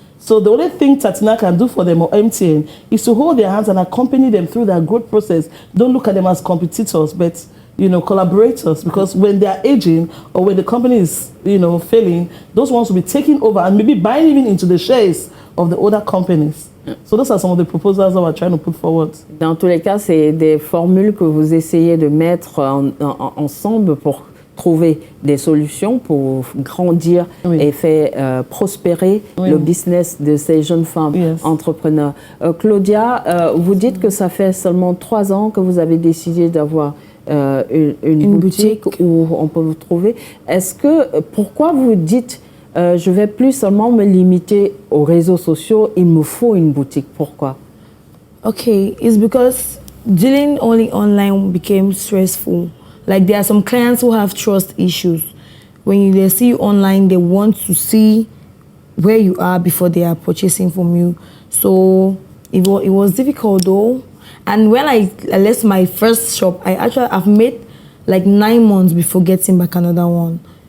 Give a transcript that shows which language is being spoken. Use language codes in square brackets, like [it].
[en] So the only thing Tatina can do for them, or MTN, is to hold their hands and accompany them through their growth process. Don't look at them as competitors, but you know, collaborators, because when they are aging or when the company is, you know, failing, those ones will be taking over and maybe buying even into the shares of the other companies. So those are some of the proposals that we're trying to put forward. [fr] Dans tous les cas, c'est des formules que vous essayez de mettre ensemble pour trouver des solutions pour grandir et faire prospérer le business de ces jeunes femmes entrepreneurs. Claudia, vous dites que ça fait seulement 3 ans que vous avez décidé d'avoir une boutique où on peut vous trouver. Pourquoi vous dites je vais plus seulement me limiter aux réseaux sociaux, il me faut une boutique. Pourquoi? [en] Okay, it's because dealing only online became stressful. Like there are some clients who have trust issues. When they see you online, they want to see where you are before they are purchasing from you. So it was difficult though. And when I left my first shop, I've made like 9 months before getting back another one.